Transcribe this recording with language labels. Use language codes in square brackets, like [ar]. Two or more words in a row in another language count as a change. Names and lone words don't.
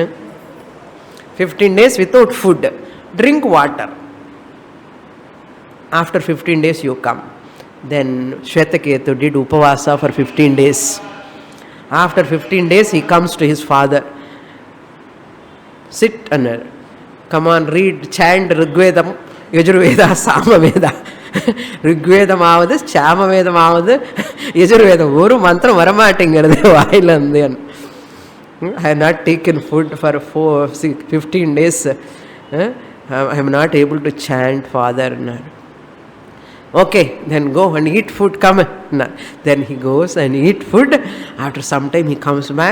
[en] 15 days without food. Drink water. After 15 days you come. Then Shvetaketu did upavasa for 15 days. After 15 days he comes to his father. Sit and come on, read, chant Rigvedam, Yajurveda, Samaveda. [ta] ரிக்வேதம் அவது, சாமவேதம் அவது, யஜுர்வேதம். ஒரு மந்திரம் வரமாட்டிங்கிறது வாயிலந்தே. [en] I have not taken food for 15 days. I am not able to chant, father. Okay, then go and eat food, come. Then he goes and eat food. After some time he comes back.